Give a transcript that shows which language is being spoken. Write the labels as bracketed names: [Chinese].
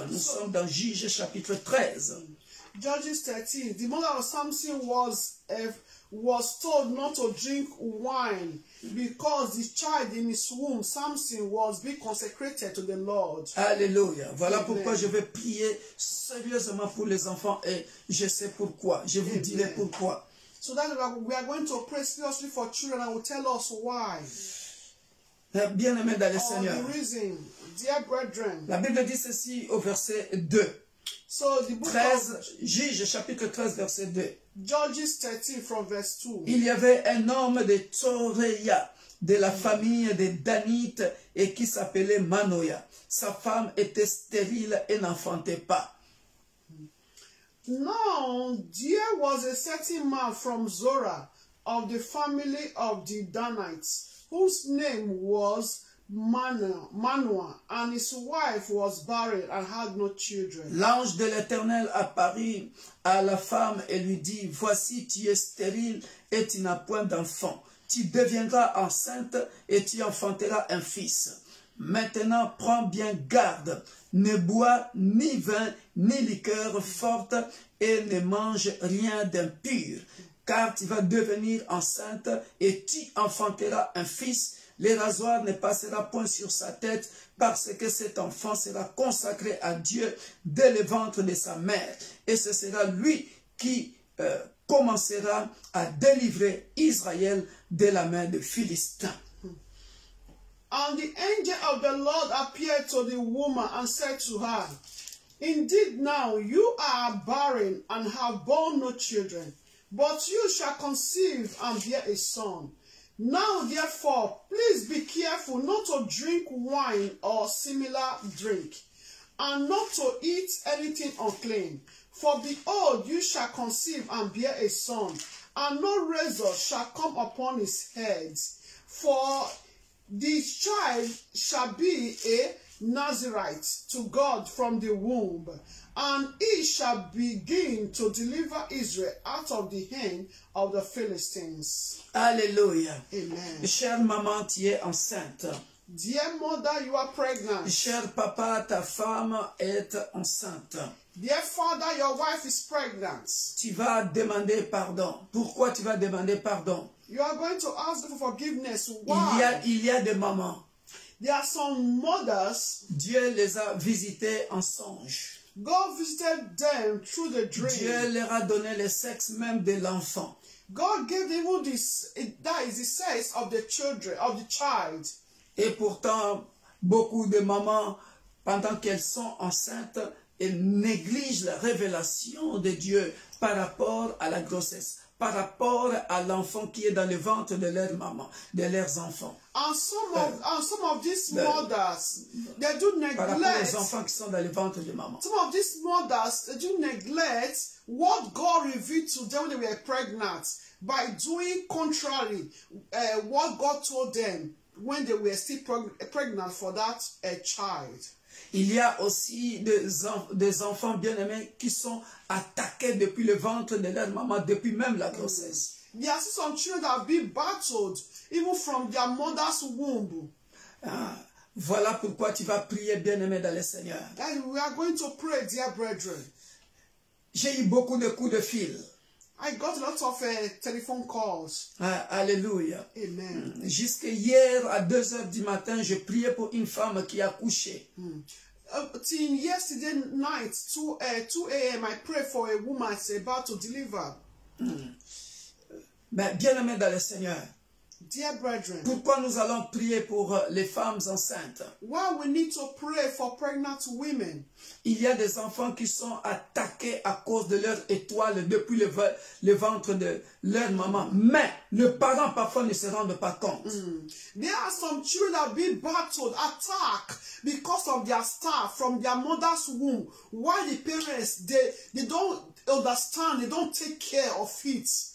[French] Nous sommes dans Juges chapitre 13. [English] Judges 13. The mother of Samson was told not to drink wine because the child in his womb, Samson, was being consecrated to the Lord. [French] Alléluia. Voilà pourquoi je vais prier sérieusement pour les enfants et je sais pourquoi. Je vous dirai pourquoi. [English] So that we are going to pray seriously for children and will tell us why. [French] Bien-aimés dans le Seigneur. [English] The reason, dear brethren. [French] La Bible dit ceci au verset 2. [English] So the book [French] 13, Juges chapitre 13 verset 2. [English] Judges 13 from verse 2. [French] Il y avait un homme de Toréa, de la famille des Danites, et qui s'appelait Manoïa. Sa femme était stérile et n'enfantait pas. [English] Now there was a certain man from Zorah of the family of the Danites, whose name was Manoah, and his wife was barren and had no children. [French] L'ange de l'Éternel apparut à la femme et lui dit, voici, tu es stérile et tu n'as point d'enfant. Tu deviendras enceinte et tu enfanteras un fils. Maintenant, prends bien garde ne boit ni vin, ni liqueur forte, et ne mange rien d'impur, car tu vas devenir enceinte, et tu enfanteras un fils. Le rasoir ne passera point sur sa tête, parce que cet enfant sera consacré à Dieu dès le ventre de sa mère. Et ce sera lui qui commencera à délivrer Israël de la main des Philistins. [English] And the angel of the Lord appeared to the woman and said to her, Indeed now you are barren and have borne no children, but you shall conceive and bear a son. Now therefore, please be careful not to drink wine or similar drink, and not to eat anything unclean. For behold, you shall conceive and bear a son, and no razor shall come upon his head. For this child shall be a Nazirite to God from the womb, and he shall begin to deliver Israel out of the hand of the Philistines. [French] Alléluia. Amen. Chère maman, tu es enceinte. [English] Dear mother, you are pregnant. [French] Cher papa, ta femme est enceinte. [English] Dear father, your wife is pregnant. [French] Tu vas demander pardon. Pourquoi tu vas demander pardon? [English] You are going to ask for forgiveness. Why? [French] Il y a des mamans. [English] There are some mothers. [French] Dieu les a visitées en songe. [English] God visited them through the dream. [French] Dieu leur a donné le sexe même de l'enfant. [English] God gave them even this. That is the sex of the children, of the child. [French] Et pourtant, beaucoup de mamans, pendant qu'elles sont enceintes, elles négligent la révélation de Dieu par rapport à la grossesse, par rapport à l'enfant qui est dans le ventre de leur maman, de leurs enfants. [English] And some of these mothers, they do neglect. [French] Par rapport aux enfants qui sont dans le ventre de maman. [English] Some of these mothers, they do neglect what God revealed to them when they were pregnant by doing contrary what God told them when they were still pregnant for that child. [French] Il y a aussi des enfants bien-aimés qui sont attaqués depuis le ventre de leur maman, depuis même la grossesse. [English] There are some children that have been battled even from their mother's womb. [French] Voilà pourquoi tu vas prier, bien-aimé dans le Seigneur. [English] And we are going to pray, dear brethren. [French] J'ai eu beaucoup de coups de fil. [English] I got a lot of telephone calls. [French] Alléluia. Amen. Jusqu'à hier à 2 heures du matin, je priais pour une femme qui a couché. [English] Till yesterday night, 2 a.m., I prayed for a woman that's about to deliver. [French] Mais bien-aimé dans le Seigneur, [English] dear brethren, [French] pourquoi nous allons prier pour les femmes enceintes? [English] Why we need to pray for pregnant women? [French] Il y a des enfants qui sont attaqués à cause de leur étoile depuis le ventre de leur maman. Mais le parent parfois ne se rend pas compte. [English] There are some children that have been battled, attacked because of their star from their mother's womb. Why the parents, they don't understand, they don't take care of it.